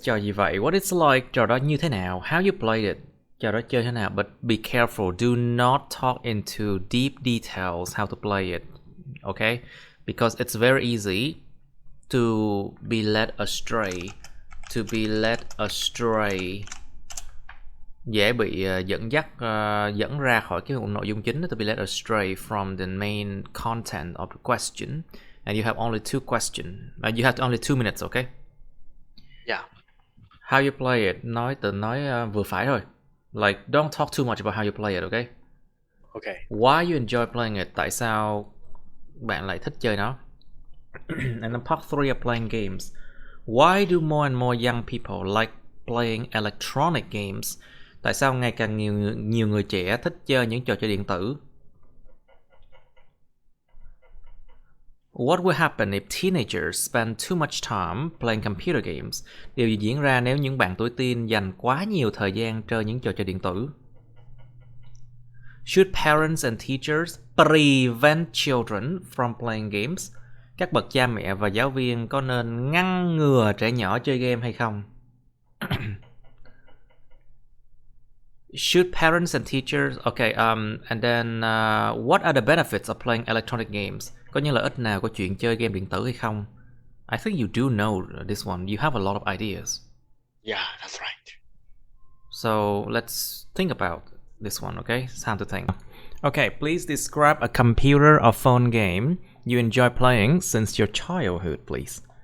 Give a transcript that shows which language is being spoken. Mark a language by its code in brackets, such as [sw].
[vi] Trò gì vậy? [en] What it's like? [vi] Trò đó như thế nào? [en] How you played it? [vi] Trò đó chơi thế nào? [en] But be careful. Do not talk into deep details how to play it. Okay? Because it's very easy to be led astray. To be led astray. [vi] Dễ bị dẫn ra khỏi cái nội dung chính. [en] To be led astray from the main content of the question. And you have only 2 questions. You have only 2 minutes, okay? Yeah. How you play it, [vi] nói vừa phải thôi. [en] Like, don't talk too much about how you play it, okay? Okay. Why you enjoy playing it? [vi] Tại sao bạn lại thích chơi nó? [en] And then part 3 of playing games. Why do more and more young people like playing electronic games? [vi] Tại sao ngày càng nhiều người trẻ thích chơi những trò chơi điện tử? [en] What will happen if teenagers spend too much time playing computer games? [vi] Điều gì diễn ra nếu những bạn tuổi teen dành quá nhiều thời gian chơi những trò chơi điện tử? [en] Should parents and teachers prevent children from playing games? [vi] Các bậc cha mẹ và giáo viên có nên ngăn ngừa trẻ nhỏ chơi game hay không? [en] Should parents and teachers... Okay, and then what are the benefits of playing electronic games? [vi] Có những lợi ích nào của chuyện chơi game điện tử hay không? [en] I think you do know this one. You have a lot of ideas. Yeah, that's right. So let's think about this one, okay? It's time to think. Okay, please describe a computer or phone game you enjoy playing since your childhood, please.